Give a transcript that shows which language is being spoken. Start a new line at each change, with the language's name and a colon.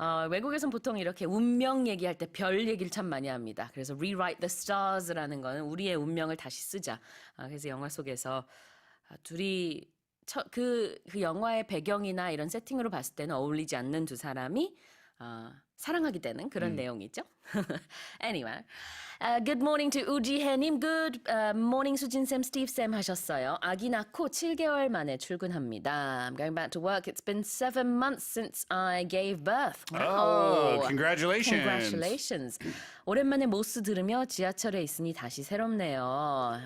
Korean: 외국에선 보통 이렇게 운명 얘기할 때 별 얘기를 참 많이 합니다. 그래서
English: rewrite the stars
Korean: 라는 거는 우리의 운명을 다시 쓰자. 그래서 영화 속에서 둘이 그 영화의 배경이나 이런 세팅으로 봤을 때는 어울리지 않는 두 사람이 사랑하게 되는 그런 내용이죠.
English: Anyway, good morning to 우지혜님. Good morning
Korean: 수진쌤, 스티브쌤 하셨어요. 아기 낳고 7개월 만에 출근합니다.
English: I'm going back to work. It's been 7 months since I gave birth. Oh, Wow. congratulations. Congratulations.
Korean: 오랜만에 모스 들으며 지하철에 있으니 다시 새롭네요.